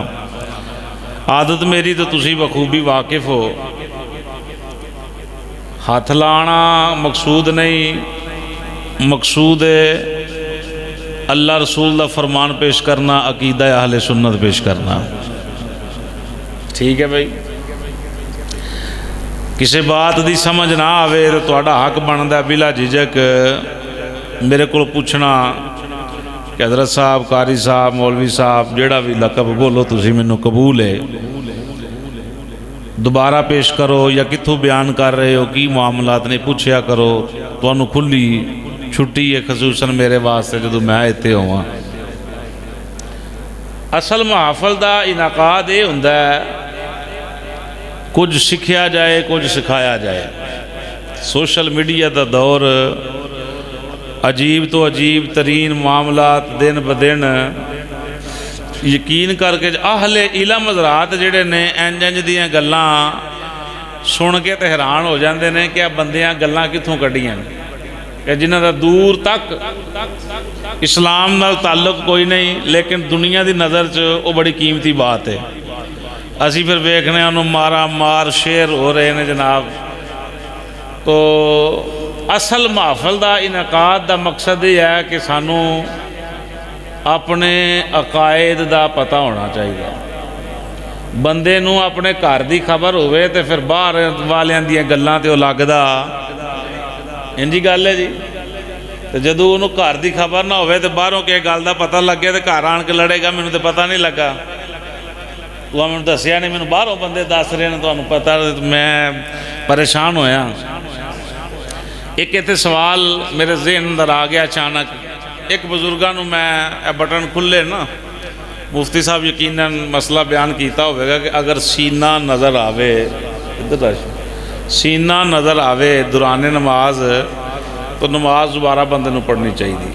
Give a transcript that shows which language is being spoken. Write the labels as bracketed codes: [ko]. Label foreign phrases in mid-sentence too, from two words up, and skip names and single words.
[pa] عادت میری تو تسی بخوبی واقف ہو، ہاتھ لانا مقصود نہیں، مقصود ہے اللہ رسول دا فرمان پیش کرنا، عقیدہ اہل سنت پیش کرنا۔ ٹھیک ہے بھائی، کسی بات دی سمجھ نہ آوے تو تہاڈا حق بندا بلا جھجک میرے کو پوچھنا کہ حضرت صاحب، قاری صاحب، مولوی صاحب، جیڑا بھی لقب بولو تسی مینوں قبول ہے، دوبارہ پیش کرو یا کتھوں بیان کر رہے ہو، کی معاملات نے پوچھیا کرو، تانوں کھلی چھٹی ہے خصوصاً میرے واسطے جدوں میں ایتھے ہواں۔ اصل محافل دا انعقاد یہ ہوندا ہے کچھ سکھیا جائے، کچھ سکھایا جائے۔ [en] social media [pa] دا دور، عجیب تو عجیب ترین معاملات دن بدن، یقین کر کے اہل علم حضرات جڑے نے انج انج دیاں گلاں سن کے تے حیران ہو جاندے نے کہ بندیاں گلاں کتھوں کڈیاں کہ جنہاں دا دور تک اسلام نال تعلق کوئی نہیں، لیکن دنیا دی نظر چ وہ بڑی قیمتی بات ہے۔ اسی پھر ویکھنے انہوں مارا مار شیر ہو رہے ہیں جناب۔ تو اصل محفل دا انعقاد دا مقصد یہ ہے کہ سانوں اپنے عقائد دا پتہ ہونا چاہیے، بندے نو اپنے گھر دی خبر ہوئے تے پھر باہر والیاں دیاں گلاں تے وہ لگدا انجی گل ہے جی۔ تو جدو انہوں گھر دی خبر نہ ہوئے تے باہروں کے گل دا پتہ لگے تے گھر آن کے لڑے گا مینوں تے پتہ نہیں لگا، تو ہمیں دسیا نہیں، مینوں باہروں بندے دس رہے ہیں، تو ہمیں پتہ میں پریشان ہویا۔ ایک ایتھے سوال میرے ذہن اندر آ گیا اچانک، ایک بزرگاں نو میں بٹن کھلے نا، مفتی صاحب یقیناً مسئلہ بیان کیتا ہوئے گا کہ اگر سینہ نظر آوے، سینہ نظر آوے دوران نماز، تو نماز دوبارہ بندے نو پڑھنی چاہیے۔